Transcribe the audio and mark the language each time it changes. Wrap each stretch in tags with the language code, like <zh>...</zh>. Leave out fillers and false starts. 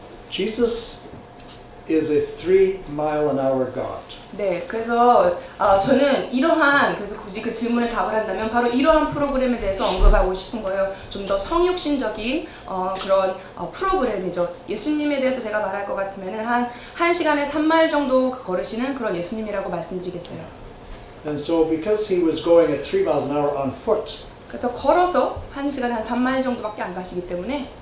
<en>Jesus is a 3-mile-an-hour God.</en> <ko>네, 그래서 저는 그래서 굳이 그 질문에 답을 한다면 바로 이러한 프로그램에 대해서 언급하고 싶은 거예요. 좀 더 성육신적인 그런 프로그램이죠. 예수님에 대해서 제가 말할 것 같으면은 한 1시간에 3마일 정도 걸으시는 그런 예수님이라고 말씀드리겠어요.</ko> <en>And so because he was going at 3 miles an hour on foot,</en> <ko>그래서 걸어서 1시간에 한 3마일 정도밖에 안 가시기 때문에</ko>